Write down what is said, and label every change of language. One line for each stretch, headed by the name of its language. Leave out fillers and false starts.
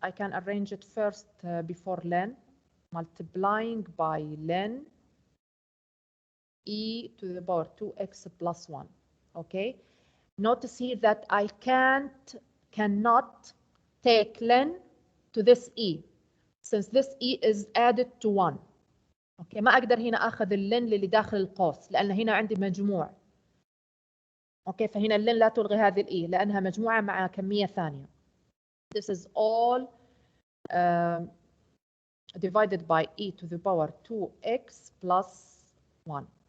English: I can arrange it first before len, multiplying by len e to the power 2x plus 1. Okay, notice here that I cannot take len to this e, since this e is added to 1.
Arabic: اوكي، ما اقدر هنا اخذ اللن اللي داخل القوس لان هنا عندي مجموع. اوكي، فهنا اللن لا تلغي هذه الاي لانها مجموعه مع كميه ثانيه.
English: This is all divided by e to the power 2x plus 1.